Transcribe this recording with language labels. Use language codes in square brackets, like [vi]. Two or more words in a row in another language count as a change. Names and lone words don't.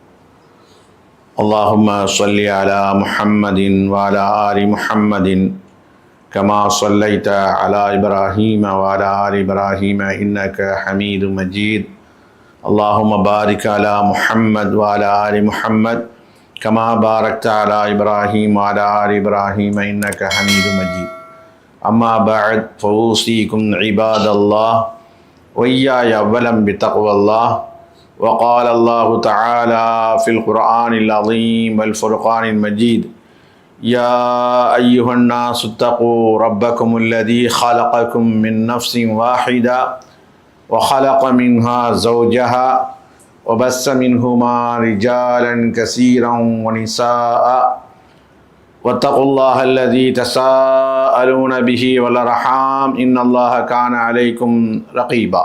[ar] اللهم صل على محمد وعلى آل محمد كما صليت على إبراهيم وعلى آل إبراهيم إنك حميد مجيد. اللهم بارك على محمد وعلى آل محمد كما باركت على إبراهيم وعلى آل إبراهيم إنك حميد مجيد. أما بعد فأوصيكم عباد الله وإياي أولا بتقوى الله. وقال الله تعالى في القرآن العظيم والفرقان المجيد: يا أيها الناس اتقوا ربكم الذي خلقكم من نفس واحدة وخلق منها زوجها وبث منهما رجالا كثيرا ونساء واتقوا الله الذي تساءلون به والأرحام إن الله كان عليكم رقيبا.